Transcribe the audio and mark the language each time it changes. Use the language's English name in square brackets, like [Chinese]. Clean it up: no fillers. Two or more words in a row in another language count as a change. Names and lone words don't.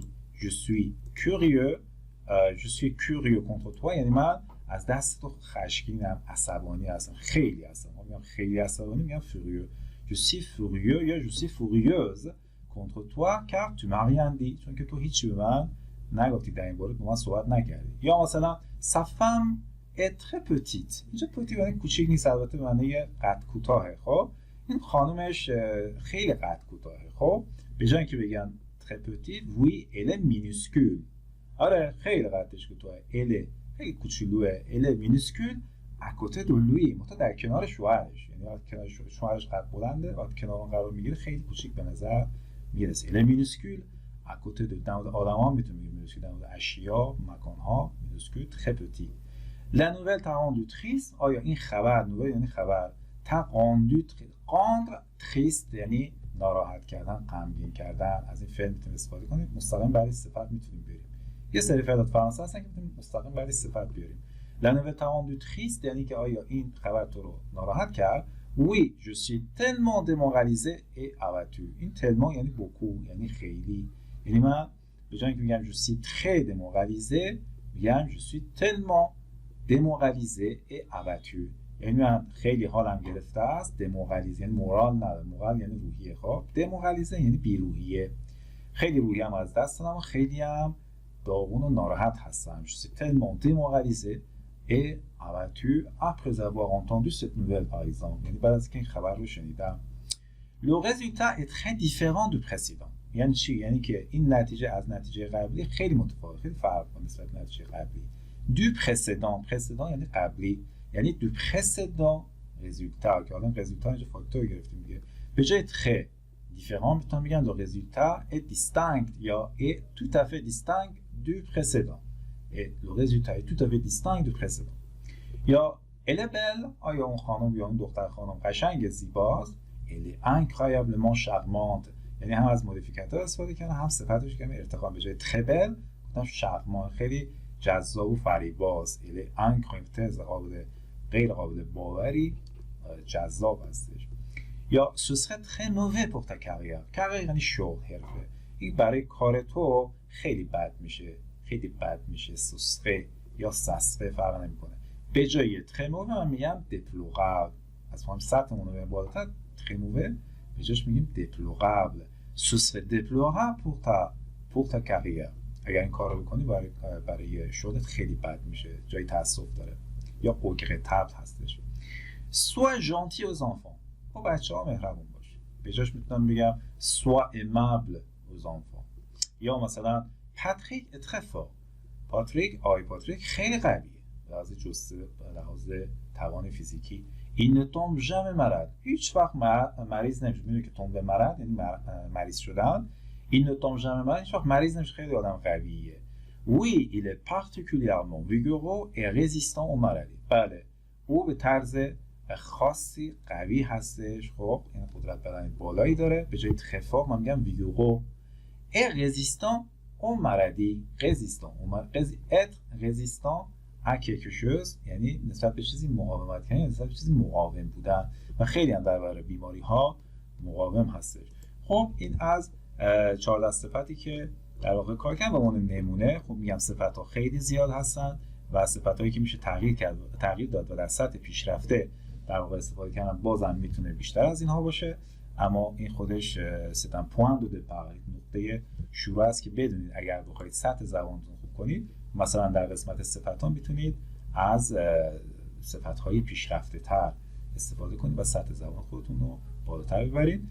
[French] je suis curieux contre toi [Persian] یعنی من از دست تو خشمگینم، عصبانی هستم، خیلی هستم. میگم خیلی عصبانی میگم [French] furieux. je suis furieux یا je suis furieuse contre toi car tu m'as rien dit، [Persian] چون که تو هیچی به من نگفتی، در این باره با من صحبت نکردی. [French] یا مثلا sa femme est très petite، [Persian] اینجا petit یعنی کوچیک نیست، البته معنی قد کوتاهه. خب این خانومش خیلی قد کوتاهه. خب به جای اینکه بگن [French] très petite oui elle est minuscule، [Persian] آره خیلی قدش کوتاهه، elle خیلی کوچولوه، [French] elle est minuscule à côté de lui، [Persian] متا در کنار شوهرش، یعنی وقتی کنار شوهرش قد بلنده، وقتی کنار اون قرار میگیره خیلی کوچیک به نظر میرسه. [French] elle est minuscule à côté de، [Persian] در مورد آدما میتونیم بگیم minuscule، در مورد اشیا، مکانها [French] minuscule très petit. la nouvelle t'a rendu triste، [Persian] آیا این خبر، نوبل یعنی خبر، [French] t'a rendu rendre triste [Persian] یعنی ناراحت کردن، غمگین کردن. از این فعل میتونیم استفاده کنیم، مستقیم برای صفت میتونیم بریم. یه سری فعلات فرانسه هستن که میتونیم مستقیم برای صفت بیاریم. [French] la nouvelle t'a rendu triste [Persian] یعنی که آیا این خبر تو رو ناراحت کرد. [French] oui je suis tellement démoralisé et abattu، [Persian] این tellement یعنی beaucoup یعنی خیلی، یعنی من به جای اینکه میگم [French] je suis très démoralisé [Persian] میگم [French] je suis tellement démoralisé et abattu، [Persian] یعنی من خیلی حالم گرفته است. démoralisé یعنی مورال نداره، مورال یعنی روحیه. خب démoralisé یعنی بیروحیه، خیلی روحیم از دست دادم و خیلی هم داغون و ناراحت هستم. [French] je suis tellement démoralisé et abattu après avoir entendu cette nouvelle par exemple. [Persian] یعنی بعد از اینکه این خبر رو شنیدم. [French] Le résultat est très différent du précédent. [Persian] یعنی چی؟ یعنی که این نتیجه از نتیجه قبلی خیلی متفاوت، خیلی فرق کنه نسبت به نتیجه قبلی. [French] Du précédent [Persian] یعنی قبلی، یعنی [French] du précédent résultat [Persian] که الان résultat اینجا فاکتور گرفتیم دیگه. به جای [French] très différent [Persian] میتونم بگم [French] le résultat est distinct یا est tout à fait distinct du précédent. Et le résultat est tout à fait distinct du précédent. یا elle est belle، [Persian] آیا اون خانم یا اون دختر خانم قشنگ زیباست. [French] Elle est incroyablement charmante، [Persian] یعنی هم از مودیفیکاتور استفاده کردم هم صفتش کردم ارتقا به جای [French] très belle [Persian] گفتم charmant، خیلی جذاب و فریباست. [French] Elle est incroyable، [Persian] غیر قابل باوری جذاب هستش. [French] یا ce serait très mauvais pour ta carrière. [Persian] carrière یعنی شغل، حرفه. این برای کار تو خیلی بد میشه. [French] ce serait [Persian] یا [French] ça serait [Persian] فرق نمیکنه. به جای [French] très mauvais [Persian] من میگم déplorable. از فهم سطحمون رو بالاتر [French] très mauvais [Persian] به جاش میگیم déplorable. [French] ce serait déplorable pour ta carrière. [Persian] اگر این کار رو بکنی برای شغلت خیلی بد میشه، جای تأسف داره. یا regrettable هستش. [French] sois gentil aux enfants. [Persian] با بچه‌ها مهربون باش. به جاش میتونم بگم [French] sois aimable aux enfants. [Persian] یا مثلا [French] پاتریک est très fort. [Persian] پاتریک خیلی قویه. لحاظ توان فیزیکی. این [French] ne tombe jamais malade. [Persian] هیچ وقت مریض نمیشه. میدونی که [French] tombe malade [Persian] یعنی مریض شدن. این [French] ne tombe jamais malade [Persian] هیچ وقت مریض نمیشه. خیلی آدم قویه. [French] Oui, il est particulièrement vigoureux et résistant aux maladies. [Persian] بله. او به طرز خاصی قوی هستش. خب این قدرت بدنی بالایی داره. به جای [French] très fort [Persian] من میگم [French] vigoureux et résistant aux maladies. être résistant à quelque chose [Persian] یعنی نسبت به چیزی مقاومت کردن، نسبت به چیزی مقاوم بودن و خیلی هم در برابر بیماری ها مقاوم هستش. خب این از 14 صفتی که در واقع کار کردن به عنوان نمونه. خب میگم صفت ها خیلی زیاد هستن و صفت هایی که میشه تغییر داد و در سطح پیشرفته در واقع استفاده کردن بازم میتونه بیشتر از اینها باشه، اما این خودش [French] c'est un point de départ, [Persian] نقطه شروع است که بدونید اگر بخواید سطح زبانتون خوب کنید مثلا در قسمت صفت ها میتونید از صفت های پیشرفته تر استفاده کنید و سطح زبان خودتون رو بالاتر ببرید.